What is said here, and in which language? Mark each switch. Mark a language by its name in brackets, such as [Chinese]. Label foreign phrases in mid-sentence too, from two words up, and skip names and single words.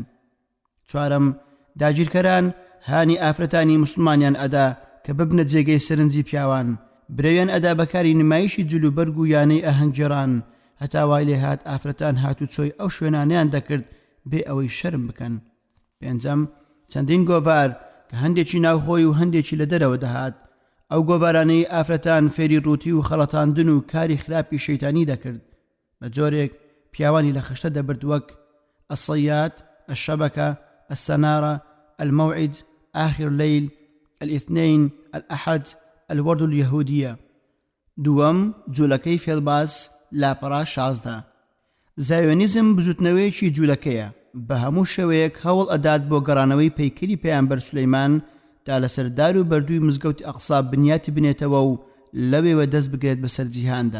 [Central Kurdish] چوارەم، داگیرکەران هانی ئافرەتانی مسلمانیان ئەدا کە ببنە جێگەی سەرنجی پیاوان، برەویان ئەدا بەکاری نمایشی جلوبەرگ و یانەی ئاهەنگجێڕان، هەتا وای لێ هات ئافرەتان هاتوچۆی ئەو شوێنانیان دەکرد بێ ئەوەی شەرم بکەن. پێنجەم، چەندین گۆڤار کە هەندێکی ناوخۆی و هەندێکی لە دەرەوە دەهات. ئەو گۆڤارانەی ئافرەتان فێری ڕووتی و خەڵەتاندن و کاری خراپی شەیتانی دەکرد. بە جۆرێک پیاوانی لە خشتە دەبرد وەک الصياد، الشبكة، السنارة، الموعد، آخر ليل، الاثنين، الأحد، الورد اليهودية. دووەم، جوولەکەی فێڵباز لاپەڕا 16. زایۆنیزم بزوتنەوەیەکی جوولەکەیە، بە هەموو شێوەیەک هەوڵ ئەدات بۆ گەڕانەوەی پەیکری پێیامبەر سولەیمان تا لەسەر دار و بەردووی مزگەوتی ئەقسا بنیاتی بنێتەوە و لەوێوە دەست بگرێت بەسەر جیهاندا.